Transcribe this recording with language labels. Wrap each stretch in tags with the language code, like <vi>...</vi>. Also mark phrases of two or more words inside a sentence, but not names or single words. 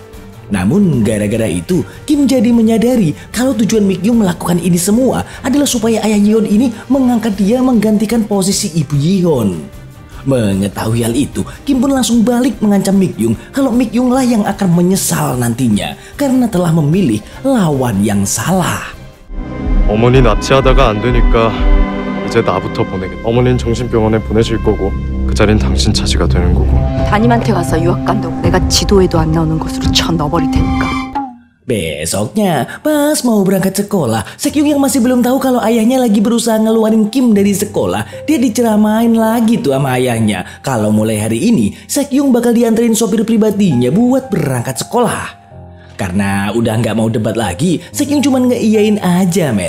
<id>Namun gara-gara itu Kim jadi menyadari kalau tujuan Mikyung melakukan ini semua adalah supaya ayah Yihon ini mengangkat dia menggantikan posisi Ibu Yihon. Mengetahui hal itu, Kim pun langsung balik mengancam Mikyung kalau Mikyung lah yang akan menyesal nantinya karena telah memilih lawan yang salah.</id> <ko>어머니 납치하다가 안 되니까 이제 나부터 보내겠다. 어머니는 정신병원에 보내실 거고 그 자리는 당신 차지가 되는 거고. 담임한테 가서 유학 간다고 내가 지도에도 안 나오는 곳으로 쳐 넣어버릴 테니까.</ko> <id>Besoknya, pas mau berangkat sekolah, Sekyung yang masih belum tahu kalau ayahnya lagi berusaha ngeluarin Kim dari sekolah, dia diceramain lagi tuh sama ayahnya. Kalau mulai hari ini, Sekyung bakal dianterin sopir pribadinya buat berangkat sekolah. Karena udah nggak mau debat lagi, Sekyung cuman ngeiyain aja men.</id>